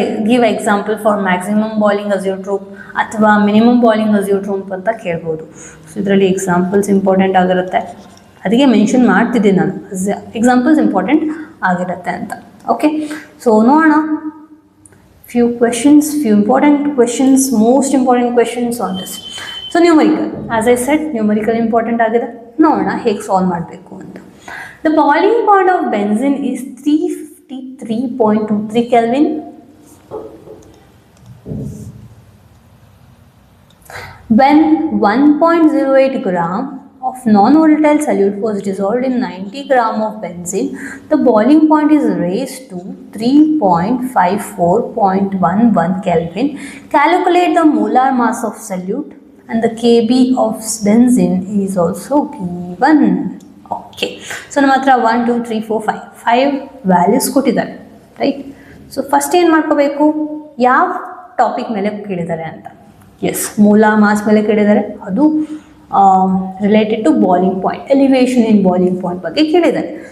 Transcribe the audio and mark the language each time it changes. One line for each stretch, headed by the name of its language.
English: give example for maximum boiling azeotrope ಅಥವಾ minimum boiling azeotrope
Kannada: ಅಂತ ಕೇಳ್ಬೋದು. ಸೊ ಇದರಲ್ಲಿ ಎಕ್ಸಾಂಪಲ್ಸ್ ಇಂಪಾರ್ಟೆಂಟ್ ಆಗಿರುತ್ತೆ, ಅದಕ್ಕೆ ಮೆನ್ಷನ್ ಮಾಡ್ತಿದ್ದೀನಿ ನಾನು, ಎಕ್ಸಾಂಪಲ್ಸ್ ಇಂಪಾರ್ಟೆಂಟ್ ಆಗಿರುತ್ತೆ ಅಂತ.
English: okay, so
Kannada: ನೋಡೋಣ
English: few questions, few important questions, most important questions on this. So numerical, as I said, numerical important
Kannada: ಆಗಿದೆ. ನೋಡೋಣ ಹೇಗೆ ಸಾಲ್ವ್ ಮಾಡಬೇಕು ಅಂತ.
English: The boiling point of benzene is 353.23 Kelvin. When 1.08 gram of non-volatile solute was dissolved in 90 gram of benzene, the boiling point is raised to 3.54.11 Kelvin. Calculate the molar mass of solute and the Kb of benzene is also given.
Kannada: Okay, so ನಮ್ಮ ಹತ್ರ 1 2 3 4 5 values ಕೊಟ್ಟಿದ್ದಾರೆ, right. So first ಏನು ಮಾಡ್ಕೋಬೇಕು, ಯಾವ topic ಮೇಲೆ ಕೇಳಿದ್ದಾರೆ ಅಂತ.
English: yes, ಮೂಲ mass
Kannada: ಮೇಲೆ ಕೇಳಿದ್ದಾರೆ, ಅದು
English: related to boiling point, elevation in boiling point
Kannada: ಬಗ್ಗೆ ಕೇಳಿದ್ದಾರೆ.